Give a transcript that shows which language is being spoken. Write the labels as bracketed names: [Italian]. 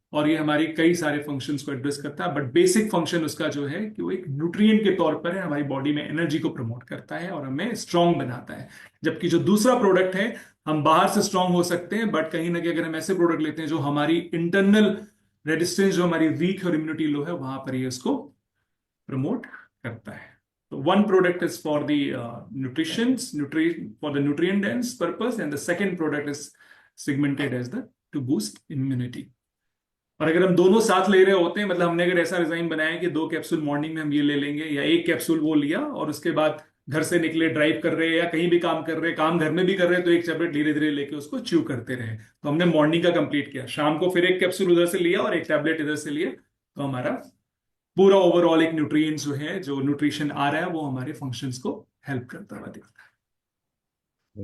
[Hindi] और ये हमारी कई सारे फंक्शंस को एड्रेस करता है, बट बेसिक फंक्शन उसका जो है कि वो एक न्यूट्रिएंट के तौर पर है, हमारी बॉडी में एनर्जी को प्रमोट करता है और हमें स्ट्रांग बनाता है। जबकि जो दूसरा प्रोडक्ट है, हम बाहर से स्ट्रांग हो सकते हैं, बट कहीं ना कहीं अगर हम ऐसे प्रोडक्ट लेते हैं जो हमारी इंटरनल रेजिस्टेंस, जो हमारी वीक और इम्यूनिटी लो है, वहां पर ये उसको प्रमोट करता है। [English] तो one product is for the for the nutrient dense purpose, and the second product is segmented as the to boost immunity. [Hindi] और अगर हम दोनों साथ ले रहे होते हैं, मतलब हमने अगर ऐसा डिजाइन बनाया है कि 2 कैप्सूल मॉर्निंग में हम ये ले लेंगे, या 1 कैप्सूल वो लिया और उसके बाद घर से निकले, ड्राइव कर रहे हैं या कहीं भी काम कर रहे हैं, काम घर में भी कर रहे हैं, तो एक टैबलेट धीरे धीरे लेके उसको च्यू करते रहे, तो हमने मॉर्निंग का कंप्लीट किया। शाम को फिर 1 कैप्सूल उधर से लिया और 1 टैबलेट इधर से लिया, तो हमारा पूरा ओवरऑल एक न्यूट्रिएंट्स जो है, जो न्यूट्रिशन आ रहा है, वो हमारे फंक्शंस को हेल्प करता हुआ दिखता है।